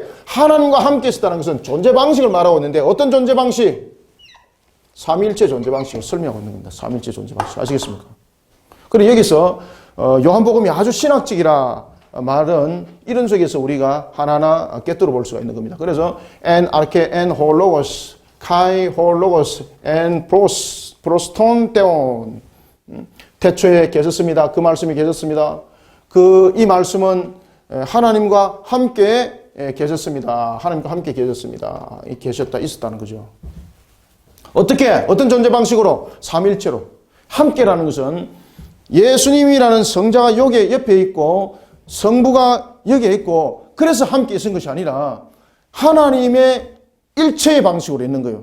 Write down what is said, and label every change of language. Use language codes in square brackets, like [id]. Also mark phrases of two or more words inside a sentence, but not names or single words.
[ko] 하나님과 함께 있었다는 것은 존재 방식을 말하고 있는데, 어떤 존재 방식? 삼일체 존재 방식을 설명하고 있는 겁니다. 삼일체 존재 방식. 아시겠습니까? 그리고 여기서 요한복음이 아주 신학적이라 말은 이런 속에서 우리가 하나하나 꿰뚫어 볼 수가 있는 겁니다. [el] 그래서 ἐν ἀρχῇ ἦν ὁ λόγος, καὶ ὁ λόγος ἦν πρὸς τὸν θεόν. [ko] 태초에 계셨습니다. 그 말씀이 계셨습니다. 이 말씀은 하나님과 함께 계셨습니다. 하나님과 함께 계셨습니다. 계셨다, 있었다는 거죠. 어떻게? 어떤 존재 방식으로? 삼일체로. 함께라는 것은 예수님이라는 성자가 여기 옆에 있고 성부가 여기에 있고 그래서 함께 있은 것이 아니라 하나님의 일체의 방식으로 있는 거예요.